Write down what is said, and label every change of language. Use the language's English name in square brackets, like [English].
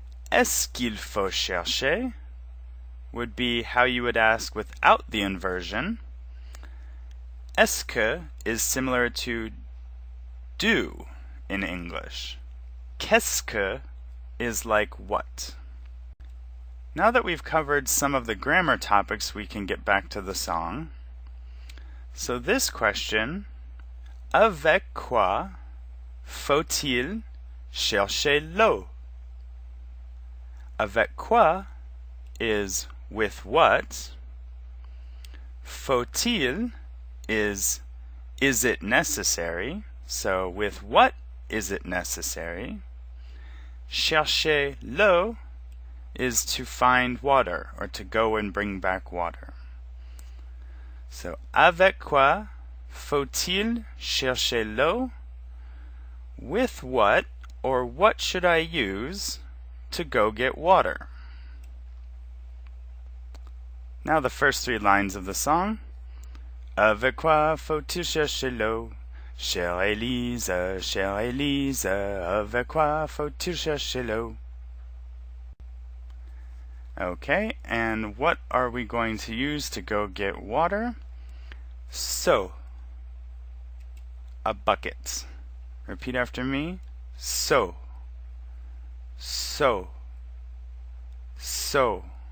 [French] Est-ce qu'il faut chercher? [English] Would be how you would ask without the inversion. Est-ce que is similar to do in English. Qu'est-ce que is like what. Now that we've covered some of the grammar topics, we can get back to the song. So this question, [French] avec quoi faut-il chercher l'eau? [English] Avec quoi is with what. Faut-il is it necessary? So with what is it necessary? [French] Chercher l'eau [English] is to find water, or to go and bring back water. [French] So, avec quoi faut-il chercher l'eau? [English] With what, or what should I use to go get water? Now the first 3 lines of the song. [French] Avec quoi faut-il chercher l'eau? Chère Élise, chère Élise, avec quoi faut-il chercher l'eau? [English] Okay, and what are we going to use to go get water? So, a bucket. Repeat after me. [French] so, so, so.